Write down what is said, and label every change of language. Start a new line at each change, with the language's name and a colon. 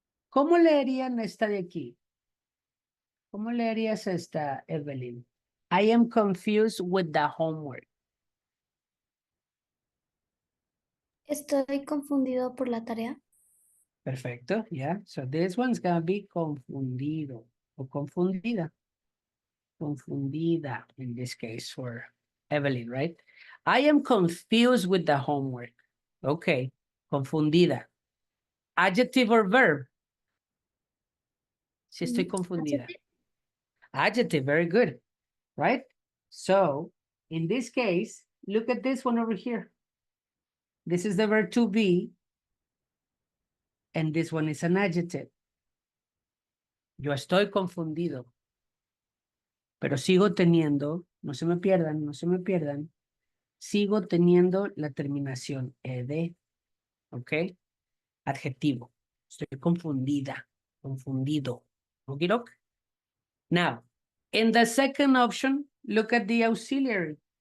Spanish: ¿Cómo leerían esta de aquí? ¿Cómo leerías esta, Evelyn?
English: I am confused with the homework.
Spanish: Estoy confundido por la tarea.
English: Perfecto, yeah. So this one's gonna be
Spanish: confundido o confundida.
English: Confundida in this case for Evelyn, right? I am confused with the homework. Okay, confundida. Adjective or verb?
Spanish: Si estoy confundida.
English: Adjective. Adjective, very good, right? So in this case, look at this one over here. This is the verb to be, and this one is an adjective.
Spanish: Yo estoy confundido, pero sigo teniendo, no se me pierdan, no se me pierdan, sigo teniendo la terminación ed, ¿ok? Adjetivo. Estoy confundida, confundido.
English: Okay, look. Now, in the second option, look at the auxiliary.